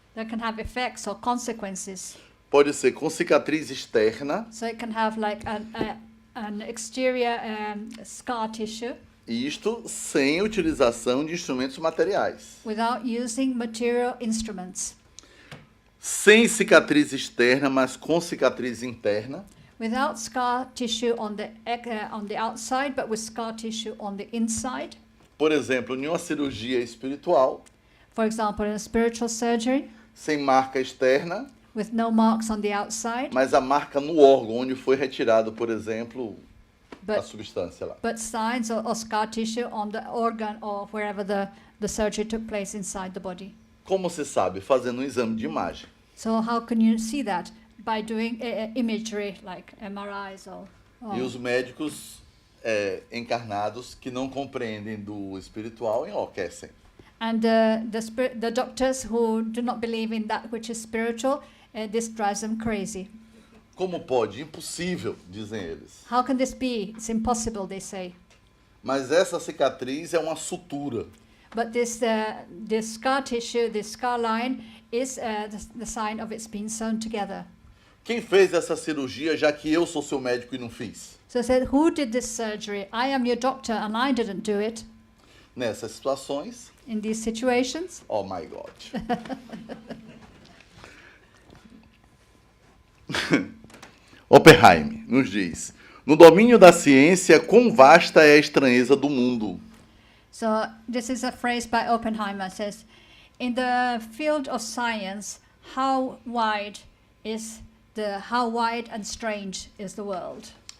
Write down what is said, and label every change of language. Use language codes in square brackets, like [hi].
[en] That can have effects or consequences. [pt] Pode ser com cicatriz externa. [en] So it can have like an exterior scar tissue. [pt] Isto sem utilização de instrumentos materiais. [en] Without using material instruments. [pt] Sem cicatriz externa, mas com cicatriz interna. [en] Without scar tissue on the outside, but with scar tissue on the inside. [pt] Por exemplo, em uma cirurgia espiritual. [en] For example, in a spiritual surgery. [pt] Sem marca externa. [en] With no marks on the outside. [pt] Mas a marca no órgão onde foi retirado, por exemplo, a substância lá. [en] But signs or scar tissue on the organ or wherever the surgery took place inside the body. [pt] Como se sabe? Fazendo um exame de imagem. [en] So how can you see that? By doing imagery like MRIs or [pt] E os médicos encarnados que não compreendem do espiritual enlouquecem. [en] And the doctors who do not believe in that which is spiritual, this drives them crazy. [pt] Como pode? Impossível, dizem eles. [en] How can this be? It's impossible, they say. [pt] Mas essa cicatriz é uma sutura. [en] But this scar tissue, this scar line, is the sign of it's been sewn together. [pt] Quem fez essa cirurgia, já que eu sou seu médico e não fiz? [en] So I said, who did this surgery? I am your doctor and I didn't do it. [pt] Nessas situações. [en] In these situations. Oh my God. [pt] Oppenheim nos diz: no domínio da ciência, quão vasta é a estranheza do mundo. [en] So this is a phrase by Oppenheimer. Says, in the field of science, how wide and strange is the world?